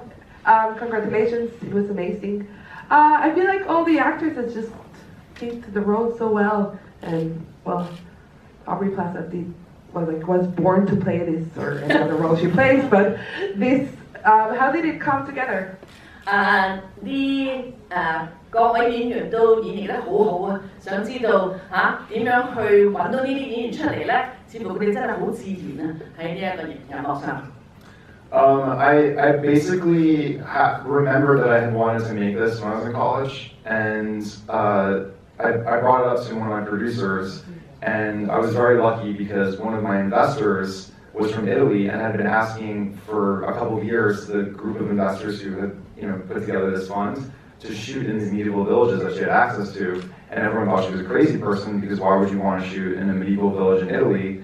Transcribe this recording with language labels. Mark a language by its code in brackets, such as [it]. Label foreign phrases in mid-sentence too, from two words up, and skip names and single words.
[en] Congratulations, it was amazing. I feel like all the actors have just came to the role so well, and well, Aubrey Plaza was born to play this or any other role she plays, but this, how did it come together? [yue] 各位演員都演繹得好好啊！想知道點樣去揾到呢啲演員出嚟咧？似乎佢哋真係好自然啊！喺呢一個銀幕上。 [en] I basically remember that I had wanted to make this when I was in college, and I brought it up to one of my producers, and I was very lucky because one of my investors was from Italy and had been asking for a couple of years the group of investors who had put together this fund to shoot in these medieval villages that she had access to, and everyone thought she was a crazy person because why would you want to shoot in a medieval village in Italy?